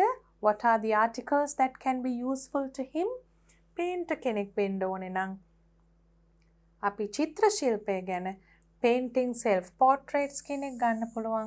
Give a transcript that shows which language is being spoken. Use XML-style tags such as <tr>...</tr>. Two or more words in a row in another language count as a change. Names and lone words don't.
<en>What are the articles that can be useful to him?</en> <si>Painter කෙනෙක් වෙන්න ඕනේ නම් අපි චිත්‍ර ශිල්පය ගැන</si> <en>painting self portraits</en> <si>කෙනෙක් ගන්න පුළුවන්.</si>